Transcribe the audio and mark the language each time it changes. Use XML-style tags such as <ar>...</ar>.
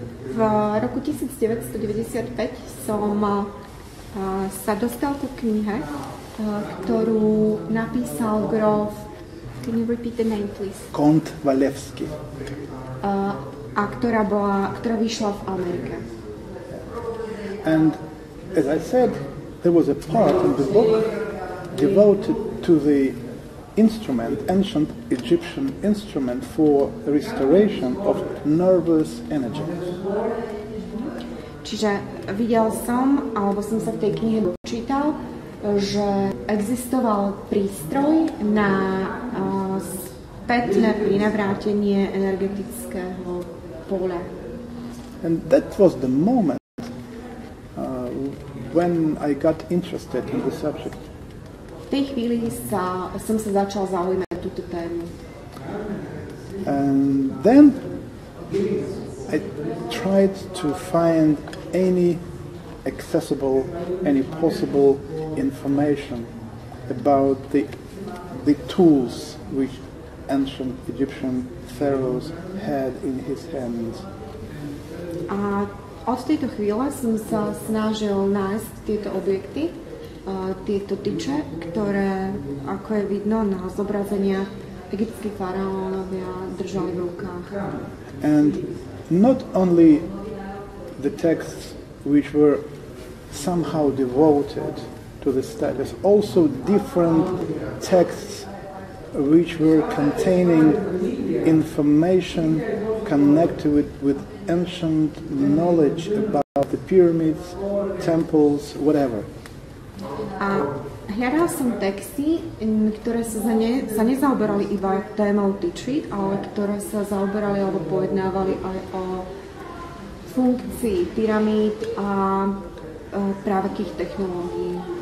<sk>V roku 1995 som sa dostal ku knihe, ktorú napísal grof.</sk> <en>Can you repeat the name, please? Count Walewski.</en> <sk>A ktorá vyšla v Amerike.</sk> <en>And as I said, there was a part in the book devoted to the instrument, ancient Egyptian instrument for restoration of nervous energy.</en> <sk>Čiže videl som, alebo som sa v tej knihe dočítal, že existoval prístroj na spätné prinavrátenie energetického poľa.</sk> <en>And that was the moment when I got interested in the subject.</en> <sk>V tej chvíli som sa začal zaujímať túto tému.</sk> <en>And then I tried to find any accessible, any possible information about the tools which ancient Egyptian pharaohs had in his hands.</en> <sk>A od tejto chvíle som sa snažil nájsť tieto objekty, tieto tyče, ktoré, ako je vidno na zobrazeniach, egyptskí faraónovia držali v rukách.</sk> <en>And not only the texts which were somehow devoted to the studies, also different texts which were containing information connected with ancient knowledge about the pyramids, temples, whatever.</en> <sk>A hľadal som texty, ktoré sa nezaoberali iba témou tyčí, ale ktoré sa zaoberali alebo pojednávali aj o funkcii pyramíd a právekých technológií.</sk>